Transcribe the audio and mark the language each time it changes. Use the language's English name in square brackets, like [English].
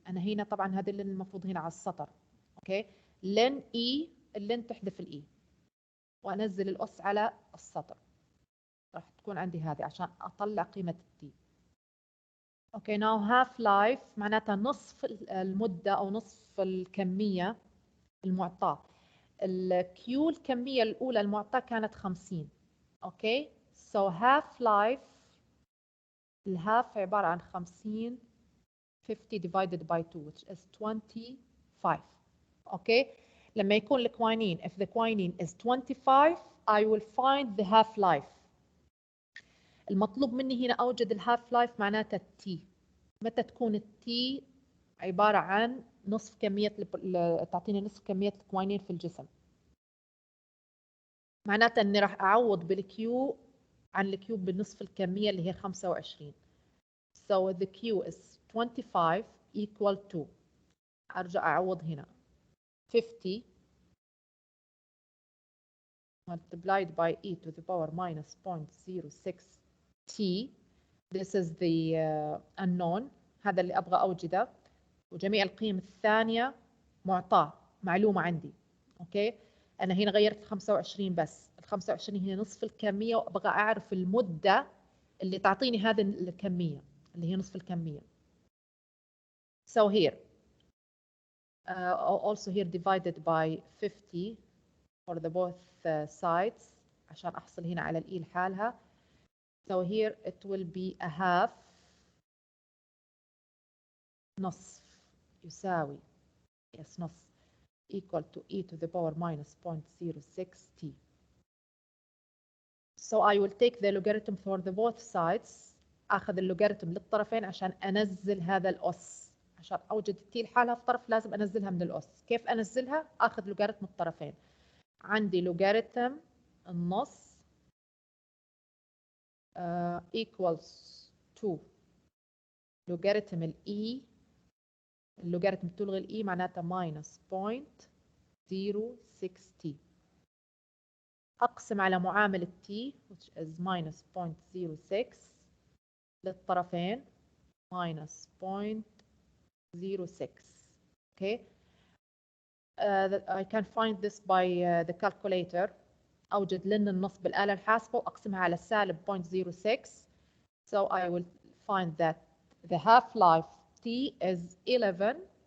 [Arabic] أنا هنا طبعا هذه اللين المفروض هنا على السطر. أوكي؟ لين إي اللين تحذف الإي وأنزل الأس على السطر. راح تكون عندي هذه عشان أطلع قيمة التي. أوكي [English] now half life [Arabic] معناتها نصف المدة أو نصف الكمية المعطاة. الكيو الكمية الأولى المعطاة كانت 50. [English] okay so half life [Arabic] الهاف عبارة عن [English] 50 divided by 2 which is 25. Okay [Arabic] لما يكون الكوينين [English] if the quinine is 25 I will find the half life. [Arabic] المطلوب مني هنا أوجد الهاف لايف معناتها التي. متى تكون التي عبارة عن نصف كمية تعطيني نصف كمية الكوينين في الجسم. معناتها أني راح أعوض بالكيو عن الكيو بنصف الكمية اللي هي 25. [English] So the Q is 25 equal to [Arabic] أرجع أعوض هنا [English] 50 multiplied by e to the power minus 0.06 t. This is the unknown. [Arabic] هذا اللي أبغى أوجده وجميع القيم الثانية معطاة معلومة عندي. أوكي أنا هنا غيرت 25 بس. ال 25 هي نصف الكمية وأبغى أعرف المدة اللي تعطيني هذه الكمية اللي هي نصف الكمية. [English] So here also here divided by 50 for the both sides [Arabic] عشان أحصل هنا على الإي لحالها. [English] So here it will be a half [Arabic] نصف يساوي [English] yes [Arabic] نصف [English] equal to e to the power minus 0.06 t. So I will take the logarithm for the both sides. [Arabic] أخذ اللوغاريتم للطرفين عشان أنزل هذا الأس. عشان أوجد التي لحالها في طرف لازم أنزلها من الأس. كيف أنزلها؟ أخذ لوغاريتم الطرفين. عندي لوغاريتم النص [English] equals to [Arabic] لوغاريتم الإي، اللوغاريتم تلغي الإي معناتها ماينس 0.06t. أقسم على معامل t [English] which is minus 0.06 [Arabic] للطرفين [English] minus 0.06. [Arabic] Okay. [English] I can find this by the calculator. [Arabic] أوجد لن النص بالآلة الحاسبة وأقسمها على سالب 0.06. [English] So I will find that the half-life t is 11.